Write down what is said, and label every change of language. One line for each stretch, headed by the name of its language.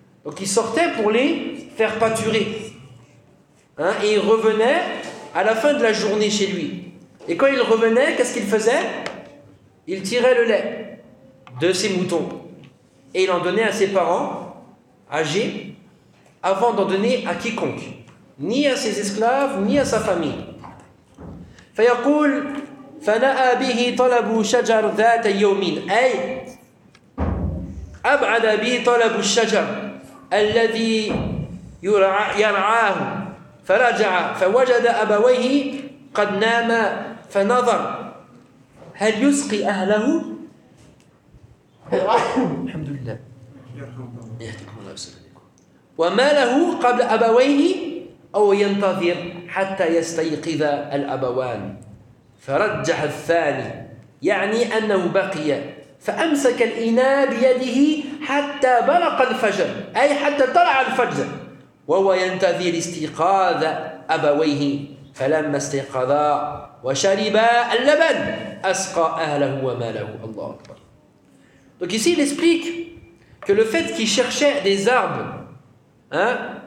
French: Donc il sortait pour les faire pâturer. Hein, et il revenait à la fin de la journée chez lui. Et quand il revenait, qu'est-ce qu'il faisait ? Il tirait le lait de ses moutons. Et il en donnait à ses parents, âgés, avant d'en donner à quiconque. Ni à ses esclaves, ni à sa famille.
Arabic: فيقول فنأى به طلب شجر ذات يومين. أي أبعد به طلب الشجر الذي يرعاه فرجع فوجد أبويه قد نام فنظر هل يسقي أهله؟ الحمد لله يهديكم الله ويسلمكم وما له قبل أبويه أو ينتظر حتى يستيقظ الأبوان فرجح الثاني يعني أنه بقي فأمسك الإناء بيده حتى بلغ الفجر أي حتى طلع الفجر وهو ينتظر استيقاظ أبويه فلما استيقظا وشربا اللبن أسقى أهله وماله. الله أكبر.
French: Donc ici il explique que le fait qu'il cherchait des arbres hein,